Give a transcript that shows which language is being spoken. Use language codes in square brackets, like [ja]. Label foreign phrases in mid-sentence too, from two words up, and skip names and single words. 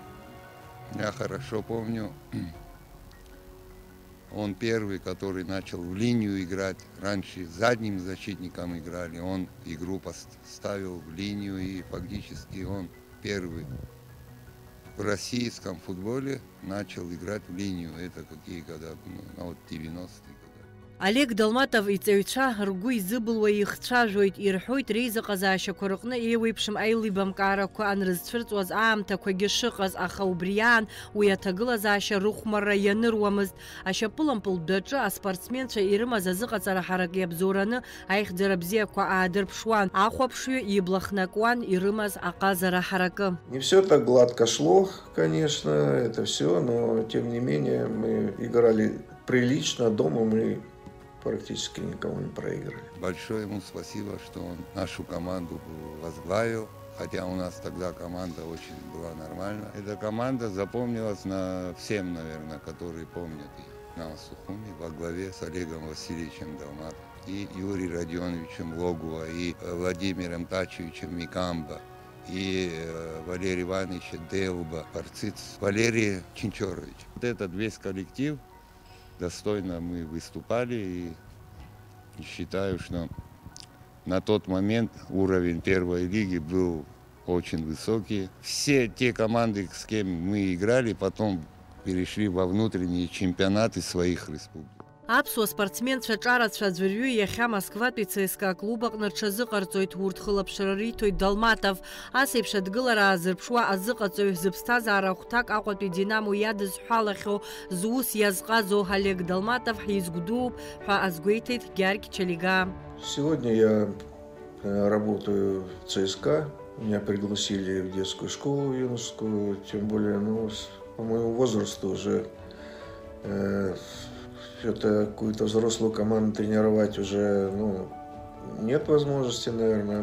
[ru] Я хорошо помню, он первый, который начал в линию играть. Раньше задним защитником играли, он игру поставил в линию, и фактически он первый в российском футболе начал играть в линию. Это какие года? 90-е. [ab] Олег Долматов иҵаҩцәа ргәы изыбылуа ихцәажәоит, ирҳәоит реизыҟазаашьақәа рҟны еиуеиԥшым аилибамкаарақәа анрызцәырҵуаз аамҭақәагьы шыҟаз, аха убри аан уи аҭагылазаашьа рыхәмарра ианыруамызт. Ашьапылампылтә дәаҿы аспортсменцәа ирымаз азыҟаҵара ҳарак иабзоураны аихьӡара бзиақәа аадырԥшуан, ахәаԥшҩы ибла хнакуан ирымаз аҟазара ҳаракы. [ru] Не все так гладко шло, конечно, это все, но тем не менее мы играли прилично, дома мы практически никого не проиграли. Большое ему спасибо, что он нашу команду возглавил. Хотя у нас тогда команда очень была нормальная. Эта команда запомнилась всем, наверное, которые помнят на Сухуми во главе с Олегом Васильевичем Далматовым, и Юрием Родионовичем Логуа, и Владимиром Тачевичем Микамбо, и Валерием Ивановичем Делба, Парциц, Валерий Чинчорович. Вот этот весь коллектив, достойно мы выступали, и считаю, что на тот момент уровень первой лиги был очень высокий. Все те команды, с кем мы играли, потом перешли во внутренние чемпионаты своих республик. [ab] Аԥсуа спортсменцәа ҿарацәа аӡәырҩы иахьа Москватәи ЦСКА клуб аҟны рҽазыҟарҵоит, урҭ хылаԥшра риҭоит Далматов. Ас еиԥш адгылара аазырԥшуа азыҟаҵаҩ зыԥсҭазаара хәҭак Аҟәатәи Динамо иадызҳәалахьоу зус иазҟазоу Олег Далматов ҳизгәдууп ҳәа азгәеиҭеит Георгий Чалига. [ru] Сегодня я работаю в ЦСКА. Меня пригласили в детскую школу юношескую, тем более, по моему возрасту уже это какую-то взрослую команду тренировать уже, нет возможности, наверное.